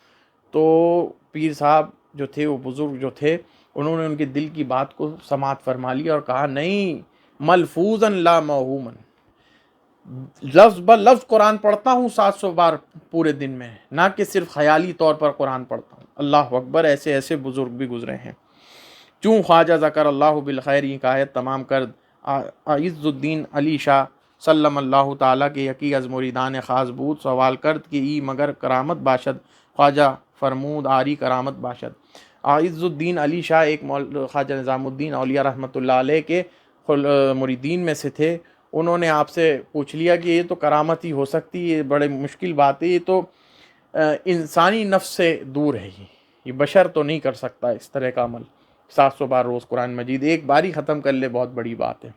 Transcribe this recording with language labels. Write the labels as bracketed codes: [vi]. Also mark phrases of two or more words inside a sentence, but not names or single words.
[ur] تو پیر صاحب جو تھے، وہ بزرگ جو تھے، انہوں نے ان کے دل کی بات کو سماعت فرما لی اور کہا نہیں، [ar] ملفوظاً لا موہوماً، [ur] لفظ بہ لفظ قرآن پڑھتا ہوں 700 بار پورے دن میں، نہ کہ صرف خیالی طور پر قرآن پڑھتا ہوں۔ [ar] اللہ اکبر، [ur] ایسے ایسے بزرگ بھی گزرے ہیں۔ [fa] چوں خواجہ [ar] ذکر اللہ بالخیر [fa] یہ حکایت تمام کر عز الدین علی شاہ [ar] سلم اللہ تعالیٰ [fa] کے یقی از مریدان خاص بود، سوال کرد کہ ای مگر کرامت باشد؟ خواجہ فرمود آری کرامت باشد۔ [ur] عز الدین علی شاہ ایک خواجہ نظام الدین اولیاء رحمۃ اللہ علیہ کے مریدین میں سے تھے، انہوں نے آپ سے پوچھ لیا کہ یہ تو کرامت ہی ہو سکتی ہے، یہ بڑے مشکل بات ہے، یہ تو انسانی نفس سے دور ہے، یہ بشر تو نہیں کر سکتا اس طرح کا عمل، 700 بار روز قرآن مجید ایک بار ہی ختم کر لے، بہت بڑی بات ہے۔